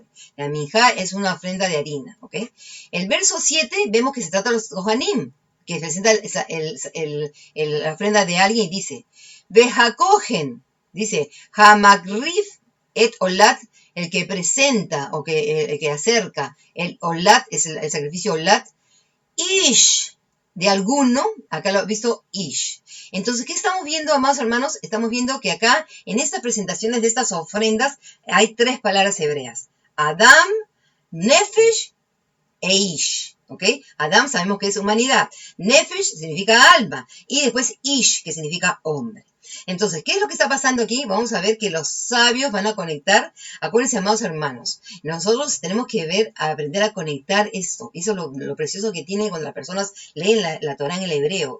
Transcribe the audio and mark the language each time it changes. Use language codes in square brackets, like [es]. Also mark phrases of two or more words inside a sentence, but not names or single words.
[es] La minja es una ofrenda de harina, ¿ok? El verso 7 vemos que se trata de los Kohanim, que presenta la ofrenda de alguien y dice, Vejacogen, dice, [he] המקריב את עולת, [es] el que presenta o el que acerca el Olat, es el sacrificio Olat, Ish, de alguno, acá lo he visto Ish. Entonces, ¿qué estamos viendo, amados hermanos? Estamos viendo que acá, en estas presentaciones de estas ofrendas, hay tres palabras hebreas. Adam, Nefesh e Ish. ¿Ok? Adam sabemos que es humanidad. Nefesh significa alma. Y después Ish, que significa hombre. Entonces, ¿qué es lo que está pasando aquí? Vamos a ver que los sabios van a conectar. Acuérdense, amados hermanos, nosotros tenemos que aprender a conectar esto. Eso es lo precioso que tiene cuando las personas leen la Torá en el hebreo.